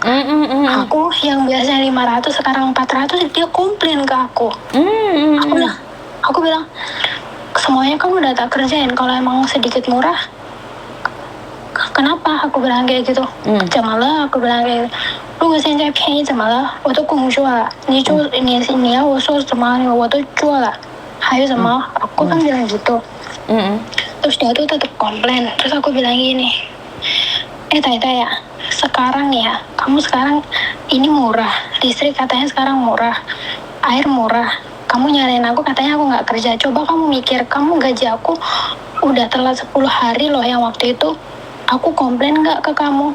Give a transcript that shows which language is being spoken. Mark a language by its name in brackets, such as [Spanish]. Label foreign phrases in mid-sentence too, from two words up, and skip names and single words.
[Indonesian] Aku yang biasanya 500 sekarang 400, dia komplain ke aku. Aku bilang semuanya kan udah tak kerjain, kalau emang sedikit murah kenapa? Aku bilang kayak gitu. [Chinese] 怎么了? [Indonesian] Aku bilang kayak gitu. [Chinese] 如果现在便宜怎么了？我都工作了，你要我说什么我都做了，还有什么？ [Indonesian] Aku kan bilang gitu. Terus dia tuh tetap komplain. Terus aku bilang gini, Tai, sekarang ya, kamu sekarang ini murah, listrik katanya sekarang murah, air murah, kamu nyalain aku katanya aku nggak kerja. Coba kamu mikir, kamu gaji aku udah telat 10 hari loh, yang waktu itu aku komplain nggak ke kamu?